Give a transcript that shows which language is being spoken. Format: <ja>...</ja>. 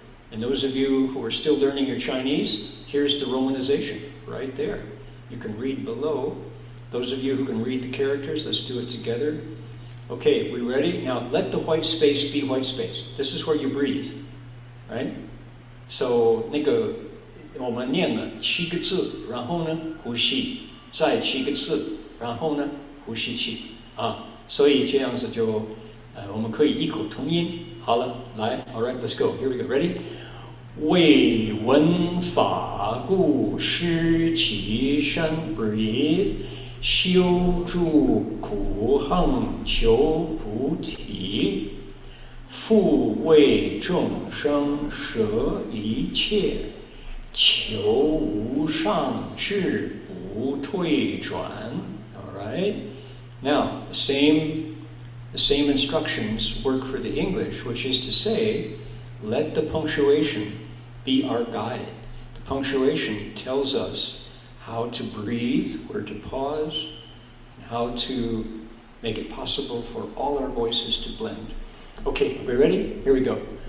<en>And those of you who are still learning your Chinese, here's the romanization right there. You can read below. Those of you who can read the characters, let's do it together. Okay, we ready? Now let the white space be white space. This is where you breathe, right?</en> <zh>So 那个我们念了7个字，然后呢呼吸，再7个字，然后呢呼吸气所以这样子就我们可以异口同音。好了，来 ，</zh> <en>All right, let's go. Here we go. Ready?</en> <zh>为闻法故，失其身 breathe， 修诸苦行求菩提，复为众生舍一切，求无上智不退转。</zh> <en>All right? Now, the same instructions work for the English, which is to say, let the punctuation be our guide. The punctuation tells us how to breathe, where to pause, and how to make it possible for all our voices to blend. Okay, are we ready? Here we go.</en>